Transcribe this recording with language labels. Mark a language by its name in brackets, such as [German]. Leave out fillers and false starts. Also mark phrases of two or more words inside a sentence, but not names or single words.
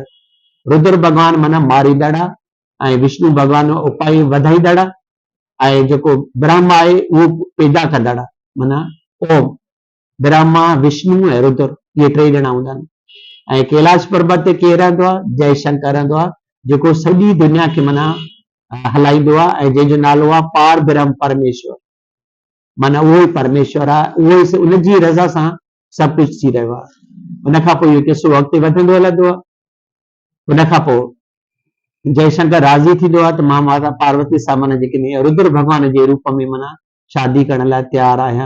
[Sindhi] रुद्र भॻवानु माना मारींदड़ आहे ऐं विष्णु भॻवानु उपाय वधाईंदड़ आहे ऐं जेको ब्रह्मा आहे उहो पैदा कंदड़ आहे। माना ओम ब्रह्मा विष्णु ऐं रुद्र इहे 3 ॼणा हूंदा आहिनि। ऐं कैलाश पर्वत ते केरु रहंदो आहे? जयशंकर रहंदो आहे जेको सॼी दुनिया खे माना हलाईंदो आहे ऐं जंहिंजो नालो आहे पार ब्रह्म परमेश्वर। माना उहो ई परमेश्वर आहे, उहो ई उनजी रज़ा सां सभु कुझु थी रहियो आहे। उन खां पोइ इहो किस्सो अॻिते वधंदो हलंदो आहे। उन खां पोइ जयशंकर राज़ी थींदो आहे त मां माता पार्वती सां माना जेके रुद्र भॻवान जे रूप में माना शादी करण लाइ तयारु आहियां।